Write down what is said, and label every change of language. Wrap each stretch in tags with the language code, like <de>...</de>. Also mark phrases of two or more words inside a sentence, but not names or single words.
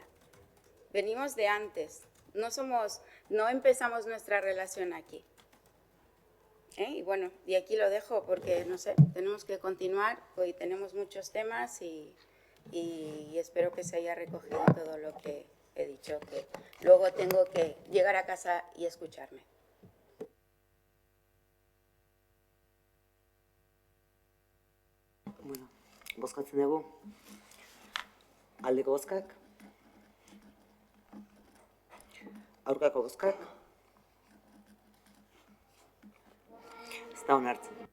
<es>Venimos de antes, no empezamos nuestra relación aquí. Y bueno, y aquí lo dejo porque, no sé, tenemos que continuar, hoy tenemos muchos temas y espero que se haya recogido todo lo que he dicho, que luego tengo que llegar a casa y escucharme.</es> <eu>Bueno, bozkatzen dugu. Aldeko bozkak. Aurkako bozkak. Ez da onartzen.</eu>